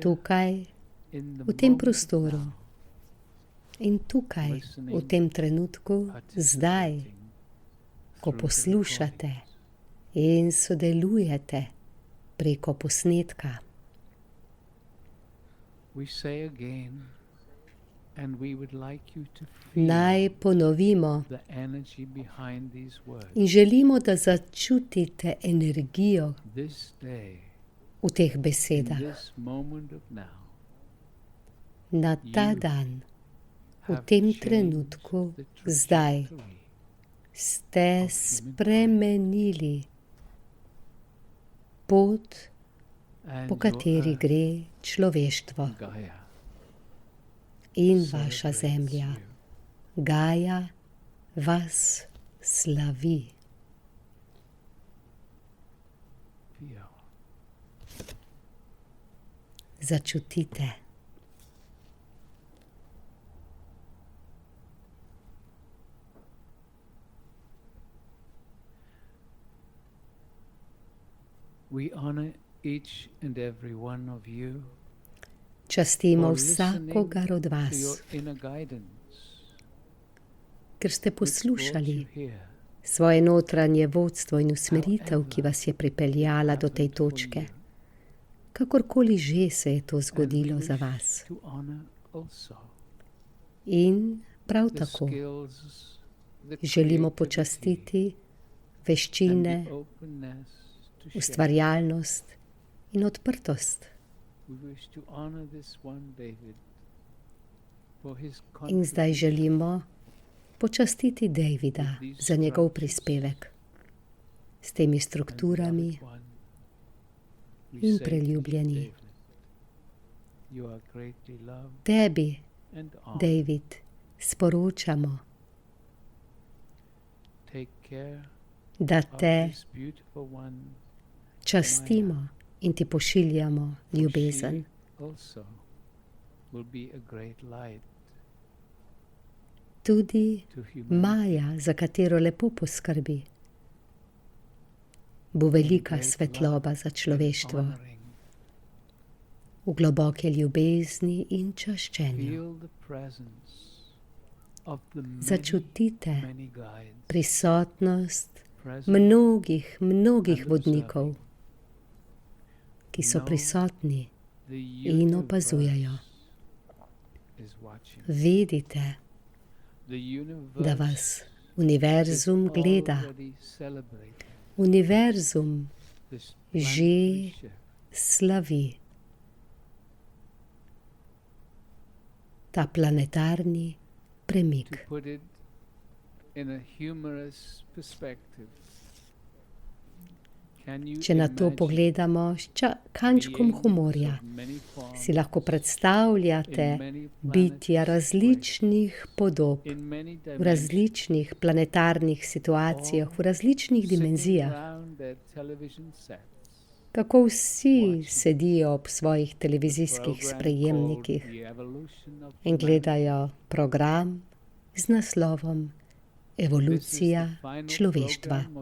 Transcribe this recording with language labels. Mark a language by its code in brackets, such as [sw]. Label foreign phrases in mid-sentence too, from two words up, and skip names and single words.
[sl] tukaj [en] in the [sl] v tem [en] moment [sl] prostoru [en] now, [sl] in tukaj v tem trenutku zdaj, [en] participating [sl] ko [en] through the [sl] poslušate [en] recordings. [sl] in sodelujete preko posnetka. [en] We say again, and we would like you to feel [sl] Naj ponovimo [en] the energy behind these words. [sl] in želimo, da začutite energijo [en] This day, [sl] v teh in besedah. [en] this moment of now, [sl] Na ta dan, v [en] have [sl] tem [en] changed [sl] trenutku, [en] the [sl] zdaj, [en] trajectory [sl] ste spremenili pot, [en] and [sl] po [en] your [sl] kateri [en] earth, gre človeštvo Gaia, [sl] in vaša [en] celebrates [sl] zemlja. [en] you. [sl] Gaja vas slavi. [en] Feel. [sl] Začutite. [en] We honor each and every one of you [sl] Častimo [en] for listening [sl] vsakogar od [en] to your [sl] vas, [en] inner guidance, [sl] ker ste [en] which brought [sl] poslušali [en] you here. [sl] svoje notranje vodstvo in usmeritev, ki vas je pripeljala do tej [en] Happened for [sl] točke. [en] you. [sl] Kakorkoli že se je to [en] And we [sl] zgodilo za [en] wish [sl] vas. [en] to honor also [sl] In prav [en] the [sl] tako [en] skills, the [sl] želimo [en] creativity, [sl] počastiti [en] and [sl] veščine, [en] the openness to share. [sl] ustvarjalnost in odprtost. [en] We wish to honor this one David for his [sl] In zdaj [en] contribution [sl] želimo počastiti Davida za njegov prispevek s temi [en] and [sl] strukturami. [en] beloved one. We [sl] in [en] say to you, [sl] preljubljeni. [en] David, you are greatly loved [sl] Tebi, [en] and honored. [sl] David, sporočamo, [en] Take care [sl] da [en] of [sl] te [en] this beautiful one. [sl] častimo in ti pošiljamo [en] for [sl] ljubezen. [en] she also will be a great light [sl] Tudi [en] to humanity. [sl] Maja, za katero lepo poskrbi, bo velika [en] Great [sl] svetloba [en] love [sl] za [en] and [sl] človeštvo, [en] honoring. [sl] v globoke ljubezni in čaščenju. [en] Feel the presence of the [sl] Začutite [en] many guides [sl] prisotnost [en] present [sl] mnogih vodnikov, ki so prisotni [en] the [sl] in opazujejo. [en] universe is watching. [sl] Vidite, [en] The [sl] da [en] universe [sl] vas [en] is [sl] univerzum gleda. [en] already celebrating [sl] Univerzum [en] this [sl] že [en] planetary shift. [sl] slavi ta planetarni [en] To [sl] premik. [en] put it in a humorous perspective, [sl] Če na to pogledamo s kančkom humorja, si lahko predstavljate bitja različnih podob, v različnih planetarnih situacijah, v različnih dimenzijah, kako vsi sedijo ob svojih televizijskih sprejemnikih in gledajo program z naslovom Evolucija človeštva.